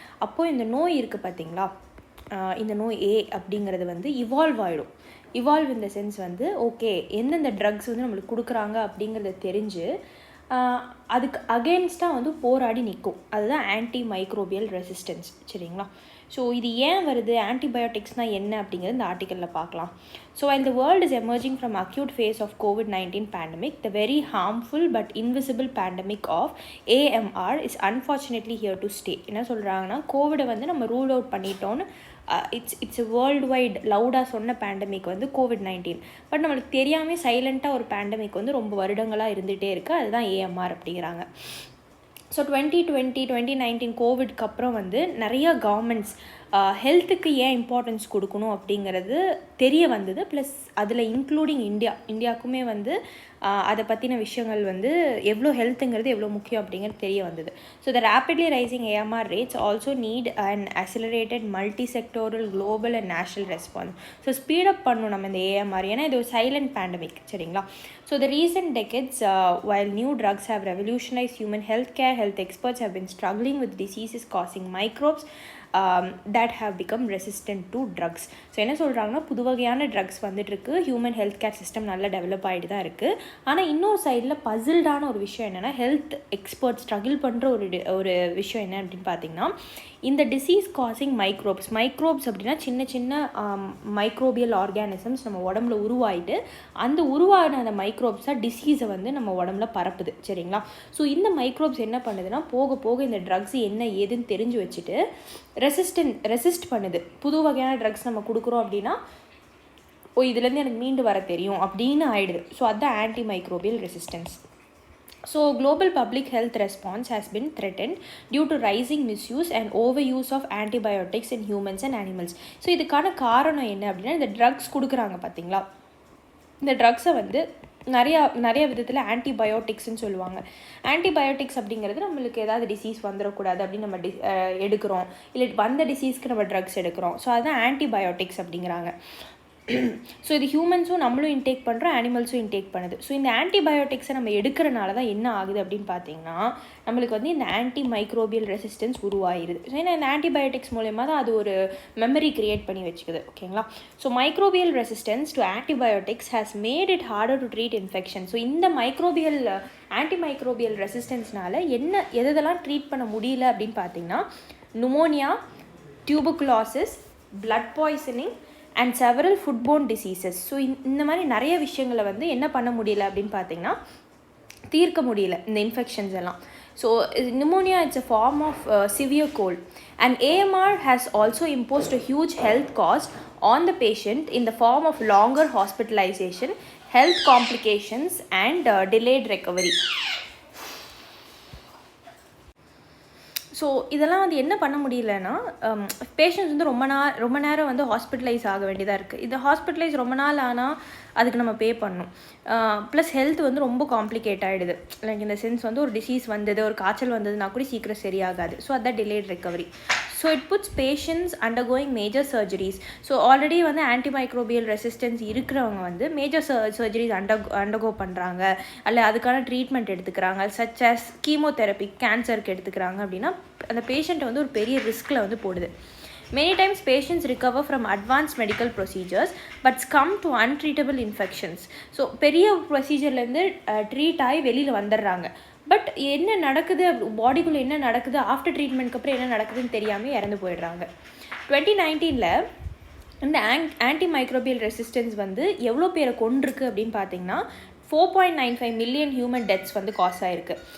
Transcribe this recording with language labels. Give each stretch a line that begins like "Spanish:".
Tamil: அப்போது இந்த நோய் இருக்குது பார்த்தீங்களா, இந்த நோய் ஏ அப்படிங்கிறது வந்து இவால்வ் ஆகிடும். இவால்வ் இன் த சென்ஸ் வந்து, ஓகே எந்தெந்த ட்ரக்ஸ் வந்து நம்மளுக்கு கொடுக்குறாங்க அப்படிங்கிறத தெரிஞ்சு அதுக்கு அகெயின்ஸ்டாக வந்து போராடி நிற்கும். அதுதான் ஆன்டி மைக்ரோபியல் ரெசிஸ்டன்ஸ், சரிங்களா? ஸோ இது ஏன் வருது, ஆன்டிபயோட்டிக்ஸ்னால் என்ன அப்படிங்கிறது இந்த ஆர்டிக்கலில் பார்க்கலாம்.
English: So while the world is emerging from acute phase of COVID-19 pandemic, the very harmful but invisible pandemic of AMR is unfortunately here to stay.
Tamil: என்ன சொல்கிறாங்கன்னா, கோவிடை வந்து நம்ம rule out பண்ணிட்டோன்னு, it's world wide லவுடாக சொன்ன பேண்டமிக் வந்து COVID-19. But நம்மளுக்கு தெரியாமல் சைலண்ட்டாக ஒரு பேண்டமிக் வந்து ரொம்ப வருடங்களாக இருந்துகிட்டே இருக்குது. அதுதான் ஏஎம்ஆர் அப்படிங்கிறாங்க. ஸோ 2019 கோவிட்க்கு அப்புறம் வந்து நிறையா கவர்மெண்ட்ஸ் ஹெல்த்துக்கு ஏன் இம்பார்ட்டன்ஸ் கொடுக்கணும் அப்படிங்கிறது தெரிய வந்தது. ப்ளஸ் அதில் இன்க்ளூடிங் இந்தியாவுக்குமே வந்து அதை பற்றின விஷயங்கள் வந்து எவ்வளோ ஹெல்த்துங்கிறது எவ்வளோ முக்கியம் அப்படிங்கிறது தெரிய வந்தது.
English: So the rapidly rising AMR rates also need and accelerated multi sectoral global and national response.
Tamil: So speed up பண்ணணும் நம்ம இந்த ஏஎம்ஆர், ஏன்னா இது ஒரு சைலண்ட் பேண்டமிக், சரிங்களா?
English: So the recent decades, while new drugs have revolutionized human healthcare, health experts have been struggling with diseases causing microbes that have become resistant to drugs.
Tamil: So என்ன சொல்கிறாங்கன்னா, புது வகையான ட்ரக்ஸ் வந்துட்டுருக்கு, human health care system நல்லா develop ஆகிட்டு தான் இருக்குது. ஆனால் இன்னொரு சைடில் பசில்டான ஒரு விஷயம் என்னென்னா, ஹெல்த் எக்ஸ்பர்ட் ஸ்ட்ரகிள் பண்ணுற ஒரு விஷயம் என்ன அப்படின்னு பார்த்தீங்கன்னா, இந்த டிசீஸ் காசிங் மைக்ரோப்ஸ் அப்படின்னா சின்ன சின்ன மைக்ரோபியல் ஆர்கானிசம்ஸ் நம்ம உடம்புல உருவாயிட்டு, அந்த உருவான அந்த மைக்ரோப்ஸாக டிசீஸை வந்து நம்ம உடம்புல பரப்புது, சரிங்களா? ஸோ இந்த மைக்ரோப்ஸ் என்ன பண்ணுதுன்னா, போக போக இந்த ட்ரக்ஸ் என்ன ஏதுன்னு தெரிஞ்சு வச்சுட்டு ரெசிஸ்ட் பண்ணுது. புது வகையான ட்ரக்ஸ் நம்ம கொடுக்குறோம் அப்படின்னா, இதுலேருந்து எனக்கு மீண்டு வர தெரியும் அப்படின்னு ஆயிடுது. ஸோ அதுதான் anti microbial resistance.
English: So global public health response has been threatened due to rising misuse and overuse of antibiotics in humans and animals.
Tamil: So இதுக்கான காரணம் என்ன அப்படின்னா, இந்த ட்ரக்ஸ் கொடுக்குறாங்க பார்த்தீங்களா, இந்த ட்ரக்ஸை வந்து நிறைய விதத்தில் ஆன்டிபயோட்டிக்ஸ்ன்னு சொல்லுவாங்க. ஆன்டிபயோட்டிக்ஸ் அப்படிங்கிறது நம்மளுக்கு ஏதாவது டிசீஸ் வந்துடக்கூடாது அப்படின்னு நம்ம எடுக்கிறோம், இல்லை வந்த டிசீஸ்க்கு நம்ம ட்ரக்ஸ் எடுக்கிறோம். ஸோ அதுதான் ஆன்டிபயோட்டிக்ஸ் அப்படிங்கிறாங்க. ஸோ இது ஹியூமன்ஸும் நம்மளும் இன்டேக் பண்ணுறோம், அனிமல்ஸும் இன்டேக் பண்ணுது. ஸோ இந்த ஆன்டிபயோட்டிக்ஸை நம்ம எடுக்கிறனால தான் என்ன ஆகுது அப்படின்னு பார்த்தீங்கன்னா, நம்மளுக்கு வந்து இந்த ஆன்டி மைக்ரோபியல் ரெசிஸ்டன்ஸ் உருவாயிருது. ஸோ ஏன்னா இந்த ஆன்டிபயோட்டிக்ஸ் மூலயமா தான் அது ஒரு மெமரி க்ரியேட் பண்ணி வச்சுக்குது. ஓகேங்களா.
English: So microbial resistance to antibiotics has made it harder to treat infection.
Tamil: So இந்த ஆன்டிமைக்ரோபியல் ரெசிஸ்டன்ஸ்னால எதெல்லாம் ட்ரீட் பண்ண முடியல அப்படின்னு பார்த்தீங்கன்னா, நுமோனியா, tuberculosis,
English: Blood poisoning and several foodborne diseases.
Tamil: So இந்த மாதிரி நிறைய விஷயங்களை வந்து என்ன பண்ண முடியல அப்படின்னு பார்த்தீங்கன்னா, தீர்க்க முடியல இந்த இன்ஃபெக்ஷன்ஸ் எல்லாம்.
English: So pneumonia, it's a form of severe cold, and AMR has also imposed a huge health cost on the patient in the form of longer hospitalization, health complications and delayed recovery.
Tamil: So இதெல்லாம் வந்து என்ன பண்ண முடியலன்னா, patients வந்து ரொம்ப நேரம் வந்து hospitalise ஆக வேண்டியதாக இருக்குது. இது ஹாஸ்பிட்டலைஸ் ரொம்ப நாள் ஆனால் அதுக்கு நம்ம பே பண்ணணும். ப்ளஸ் ஹெல்த் வந்து ரொம்ப காம்ப்ளிகேட் ஆகிடுது. லைக் இந்த சென்ஸ் வந்து ஒரு டிசீஸ் வந்தது, ஒரு காய்ச்சல் வந்ததுன்னா கூட சீக்கிரம் சரியாகாது.
English: So அதுதான் delayed recovery. So it puts patients undergoing major surgeries.
Tamil: So already வந்து ஆன்டிமைக்ரோபியல் ரெசிஸ்டன்ஸ் இருக்கிறவங்க வந்து மேஜர் சர்ஜரிஸ் அண்டர்கோ பண்ணுறாங்க, அல்ல அதுக்கான ட்ரீட்மெண்ட் எடுத்துக்கிறாங்க, சச் ஆஸ் கீமோதெரப்பி, கேன்சருக்கு எடுத்துக்கிறாங்க அப்படின்னா அந்த பேஷண்ட்டை வந்து ஒரு பெரிய ரிஸ்கில் வந்து போடுது.
English: Many times patients recover from advanced medical procedures but succumb to untreatable infections.
Tamil: So பெரிய ப்ரொசீஜர்லேருந்து ட்ரீட் ஆகி வெளியில் வந்துடுறாங்க. பட் என்ன நடக்குது, பாடிக்குள்ளே என்ன நடக்குது, ஆஃப்டர் ட்ரீட்மெண்ட்க்கு அப்புறம் என்ன நடக்குதுன்னு தெரியாமல் இறந்து போயிடுறாங்க. 2019 இந்த ஆன்டிமைக்ரோபியல் ரெசிஸ்டன்ஸ் வந்து எவ்வளோ பேரை கொண்டிருக்கு அப்படின்னு பார்த்தீங்கன்னா
English: 4.95 million human deaths
Tamil: வந்து காஸ் ஆயிருக்கு.